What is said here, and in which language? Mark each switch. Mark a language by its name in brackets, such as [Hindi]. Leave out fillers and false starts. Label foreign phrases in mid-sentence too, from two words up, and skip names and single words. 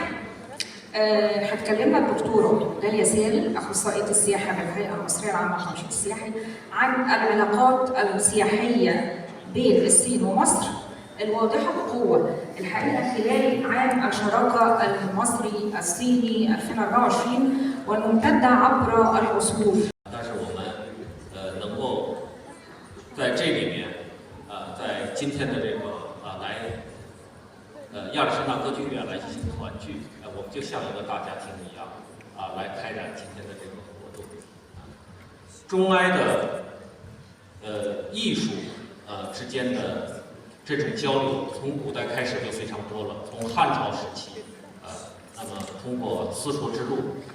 [Arabic] هتكلمنا الدكتورة داليا سالم أخصائية السياحة بالهيئة المصرية العامة للتنشيط السياحي عن العلاقات السياحية بين الصين ومصر الواضحة بقوة. الحقيقة خلال عام الشراكة المصري الصيني 2024 والممتدة عبر العصور. [Chinese] 但是我们能够在这里面在今天的这个来亚历山大歌剧院来进行团聚，我们就像一个大家庭一样来开展今天的这个活动。中埃的艺术之间的 这种交流从古代开始就非常多了，从汉朝时期，那么通过丝绸之路，